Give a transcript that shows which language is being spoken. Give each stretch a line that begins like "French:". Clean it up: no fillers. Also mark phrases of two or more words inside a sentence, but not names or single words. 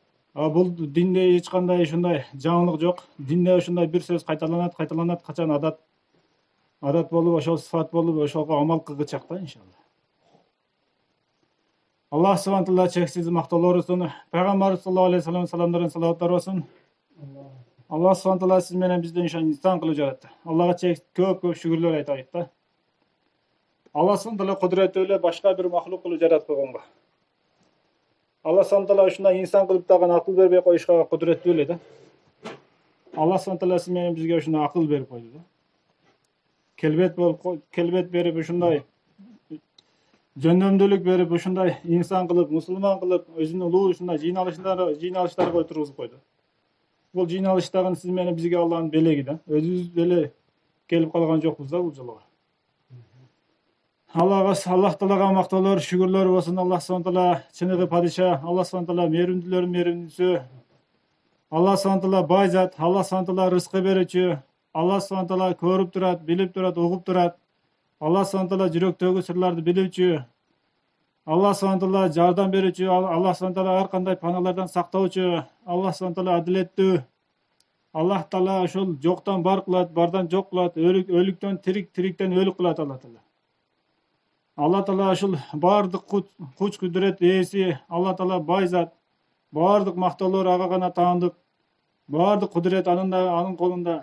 Kyrgyz: Бул динде эч кандай ушундай жаңылык жок. Динде ушундай бир сөз кайталанат, качан адат болуп, ошол сыфат болуп, ошого амал кылгычак да иншалла. Аллах субхана таала чексиз мактоолор болсун. Пайгамбарыбыз
Arabic: صلى الله عليه وسلم
Kyrgyz: саламдарын салаваттар болсун. Аллах субхана таала сиз менен бизди инсан кылып жаратты. Аллага көп шүгүрлөр айтайык да. Аллах субхана таала кудурети эле башка бир махлук кылып жаратканга. Аллах субхана таала ушундай инсан кылып дагы акыл бербей коюшка кудуреттүү эле да. Аллах субхана таала сиз менен бизге ушундай акыл берип койду да. Келбет берип ушундай жөндөмдүүлүк берип ушундай инсан кылып, мусулман кылып, өзүнүн улуу ушундай жыйналыштарга отургузуп койду. Бул жыйналыштагы сиз менен бизге Аллахнын белеги да. Өзүбүз деле келип калган жокпуз да бул жолго. Аллах таалага мактоолор, шүгүрлөр болсун. Аллах субхана таала чыныгы падиша, Аллах субхана таала мээримдүүлөрдүн мээримдүүсү. Аллах субхана таала бай зат, Аллах субхана таала рызкы берүүчү. Аллах субхана таала көрүп турат, билип турат, угуп турат. Аллах субхана таала жүрөктөгү сырларды билүүчү. Аллах субхана таала жардам берүүчү. Аллах субхана таала ар кандай паналардан сактоочу. Аллах субхана таала адилеттүү. Аллах таала ошол жоктон бар кылат, бардан жок кылат, өлүктөн тирик, тириктен өлүк кылат Аллах таала. Аллах таала ушул бардык күч кудурет ээси. Аллах таала бай зат. Бардык мактоолор ага гана таандык. Бардык кудурет анын колунда.